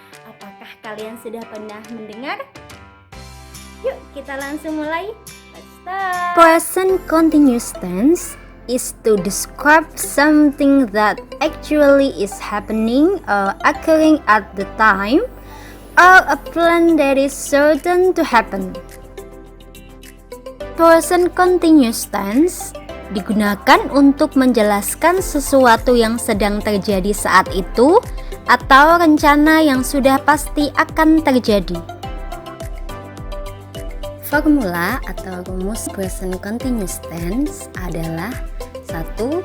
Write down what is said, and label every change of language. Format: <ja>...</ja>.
<id>Apakah kalian sudah pernah mendengar? Yuk kita langsung mulai.</id> <en>Let's start. Present continuous tense is to describe something that actually is happening or occurring at the time, or a plan that is certain to happen.</en> <id>Present continuous tense digunakan untuk menjelaskan sesuatu yang sedang terjadi saat itu atau rencana yang sudah pasti akan terjadi. Formula atau rumus present continuous tense adalah 1.</id>